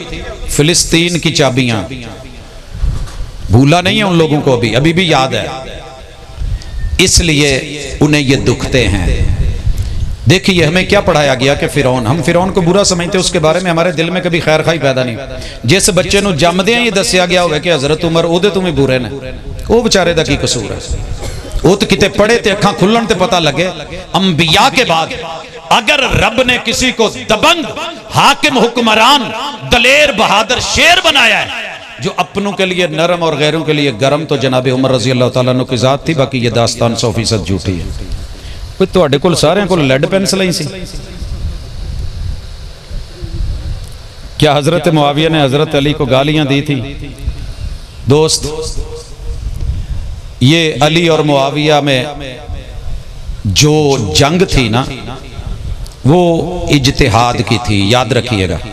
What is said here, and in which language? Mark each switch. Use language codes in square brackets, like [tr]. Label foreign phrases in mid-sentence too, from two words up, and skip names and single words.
[ur] فلسطین کی چابیاں، بھولا نہیں ہے ان لوگوں کو، ابھی بھی یاد ہے، اس لیے انہیں یہ دکھتے ہیں۔ دیکھیے ہمیں کیا پڑھایا گیا کہ فرعون، ہم فرعون کو برا سمجھتے، اس کے بارے میں ہمارے دل میں کبھی خیر خواہی پیدا نہیں۔ [pa] جس بچے نو جم دیا یہ دسیا گیا ہوئے کہ حضرت عمر او دے تمہیں برے نے، وہ بچارے دا کی قصور ہے؟ وہ تو کتے پڑھے تے اکھاں کھلن تے پتہ لگے۔ [ur] انبیاء کے بعد اگر رب نے کسی کو دبنگ حاکم حکمران دلیر بہادر شیر بنایا ہے جو اپنوں کے لیے نرم اور غیروں کے لیے گرم، تو جناب عمر رضی اللہ تعالیٰ عنہ کی ذات تھی۔ باقی یہ داستان 100% جھوٹی ہے۔ [pa] کوئی تواڈے کول سارے کول لیڈ پینسل ہی سی؟ [ur] کیا حضرت معاویہ نے حضرت علی کو گالیاں دی تھی؟ دوست، یہ علی اور معاویہ میں جو جنگ تھی نا وہ اجتہاد کی تھی، یاد رکھیے گا۔